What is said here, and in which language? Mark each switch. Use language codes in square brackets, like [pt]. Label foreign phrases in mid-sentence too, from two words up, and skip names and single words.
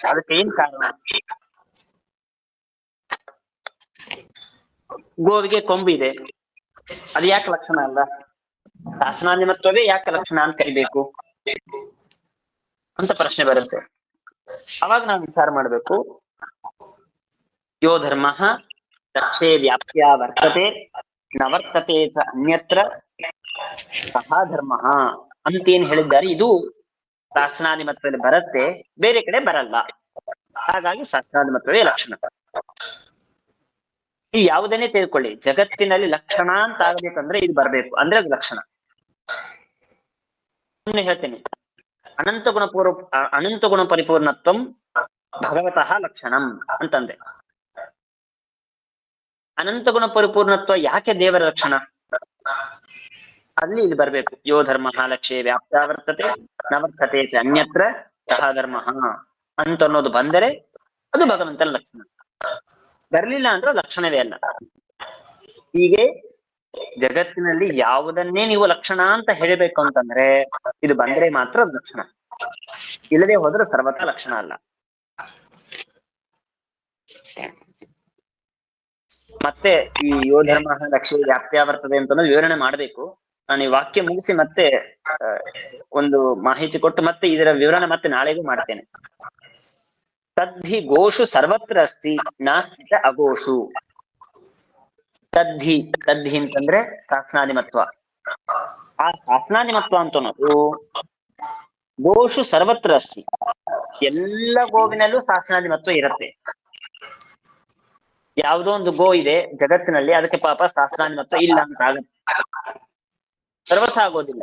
[kn] ಅದಕ್ಕೆ ಏನ್ ಕಾರಣ? ಗೋವಿಗೆ ಕೊಂಬು ಇದೆ, ಅದು ಯಾಕೆ ಲಕ್ಷಣ ಅಲ್ಲ? ಶಾಸನಾಧಿಮತ್ವವೇ ಯಾಕೆ ಲಕ್ಷಣ ಅಂತ ಕರಿಬೇಕು ಅಂತ ಪ್ರಶ್ನೆ ಬರುತ್ತೆ. ಅವಾಗ ನಾವು ವಿಚಾರ ಮಾಡ್ಬೇಕು. [sa] ಯೋ ಧರ್ಮ ಲಕ್ಷ್ಯೇ ವ್ಯಾಪ್ತ್ಯ ವರ್ತತೆ ನವರ್ತತೆ ಚ ಅನ್ಯತ್ರ ಸಹ ಧರ್ಮ [kn] ಅಂತೇನ್ ಹೇಳಿದ್ದಾರೆ. ಇದು ಶಾಸನಾಧಿಮತ್ವದಲ್ಲಿ ಬರುತ್ತೆ, ಬೇರೆ ಕಡೆ ಬರಲ್ಲ. ಹಾಗಾಗಿ ಶಾಸನಾಧಿಮತ್ವವೇ ಲಕ್ಷಣ. ಈ ಯಾವುದನ್ನೇ ತೆಗೆದುಕೊಳ್ಳಿ, ಜಗತ್ತಿನಲ್ಲಿ ಲಕ್ಷಣ ಅಂತ ಆಗ್ಬೇಕಂದ್ರೆ ಇದು ಬರ್ಬೇಕು, ಅಂದ್ರೆ ಅದು ಲಕ್ಷಣ. [sa] ಹೇಳ್ತೇನೆ, ಅನಂತ ಗುಣ ಪರಿಪೂರ್ಣತ್ವಂ ಭಗವತಃ ಲಕ್ಷಣಂ ಅಂತಂದೆ. ಅನಂತ ಗುಣ ಪರಿಪೂರ್ಣತ್ವ [kn] ಯಾಕೆ ದೇವರ ಲಕ್ಷಣ? ಅಲ್ಲಿ ಇಲ್ಲಿ ಬರ್ಬೇಕು. [sa] ಯೋ ಧರ್ಮ ಲಕ್ಷ್ಯೇ ವ್ಯಾಪ್ತ ವರ್ತತೆ ನವರ್ತತೆ ಚ ಅನ್ಯತ್ರ ಸಹ ಧರ್ಮ [kn] ಅಂತ ಅನ್ನೋದು ಬಂದರೆ ಅದು ಭಗವಂತನ ಲಕ್ಷಣ. ಬರ್ಲಿಲ್ಲ ಅಂದ್ರೆ ಲಕ್ಷಣವೇ ಅಲ್ಲ. ಹೀಗೆ ಜಗತ್ತಿನಲ್ಲಿ ಯಾವುದನ್ನೇ ನೀವು ಲಕ್ಷಣ ಅಂತ ಹೇಳಬೇಕು ಅಂತಂದ್ರೆ ಇದು ಬಂದ್ರೆ ಮಾತ್ರ ಅದು ಲಕ್ಷಣ, ಇಲ್ಲದೆ ಹೋದ್ರೆ ಸರ್ವತಾ ಲಕ್ಷಣ ಅಲ್ಲ. ಮತ್ತೆ ಈ [sa] ಯೋ ಧರ್ಮ ಲಕ್ಷ್ಯ ವ್ಯಾಪ್ತ್ಯ [kn] ಬರ್ತದೆ ಅಂತ ವಿವರಣೆ ಮಾಡ್ಬೇಕು. ನಾನು ಈ ವಾಕ್ಯ ಮುಗಿಸಿ ಮತ್ತೆ ಒಂದು ಮಾಹಿತಿ ಕೊಟ್ಟು ಮತ್ತೆ ಇದರ ವಿವರಣೆ ಮತ್ತೆ ನಾಳೆಗೂ ಮಾಡ್ತೇನೆ. [sa] ತದ್ಧಿ ಗೋಷು ಸರ್ವತ್ರ ಅಸ್ತಿ ನಾಸ್ತಿ ಚ ಅಗೋಷು. ತದ್ಧಿ ತದ್ಧಿ [kn] ಅಂತಂದ್ರೆ ಶಾಸನಾಧಿಮತ್ವ. ಆ ಶಾಸನಾಧಿಮತ್ವ ಅಂತ ಅನ್ನೋದು [sa] ಗೋಷು ಸರ್ವತ್ರ ಅಸ್ತಿ, [kn] ಎಲ್ಲ ಗೋವಿನಲ್ಲೂ ಶಾಸನಾಧಿಮತ್ವ ಇರುತ್ತೆ. ಯಾವುದೋ ಒಂದು ಗೋ ಇದೆ ಜಗತ್ತಿನಲ್ಲಿ, ಅದಕ್ಕೆ ಪಾಪ ಶಾಸನಾಧಿಮತ್ವ ಇಲ್ಲ ಅಂತ ಆಗುತ್ತೆ, ಸರ್ವಥ ಆಗೋದಿಲ್ಲ.